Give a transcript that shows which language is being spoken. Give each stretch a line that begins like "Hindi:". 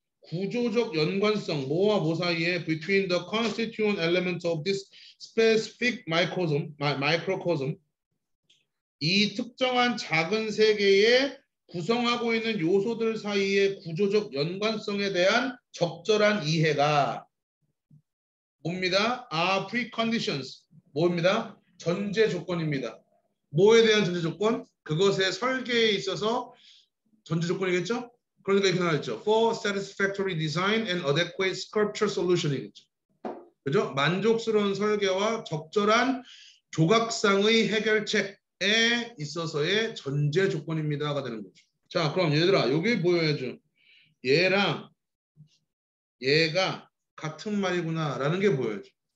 Korean: 구조적 연관성, 뭐와 뭐 사이에
English: between the constituent elements of this specific microcosm
Korean: 이 특정한 작은 세계에 구성하고 있는 요소들 사이의 구조적 연관성에 대한 적절한 이해가 뭡니다?
English: are preconditions.
Korean: 뭐입니다? 전제 조건입니다. 뭐에 대한 전제 조건? 그것의 설계에 있어서 전제 조건이겠죠? 그러니까 이렇게 나와있죠.
English: For satisfactory design and adequate sculpture solution이겠죠.
Korean: 그죠? 만족스러운 설계와 적절한 조각상의 해결책에 있어서의 전제 조건입니다가 되는 거죠. 자, 그럼 얘들아, 여기 보여야죠. 얘랑 얘가 같은 말이구나 라는 게 보여야죠.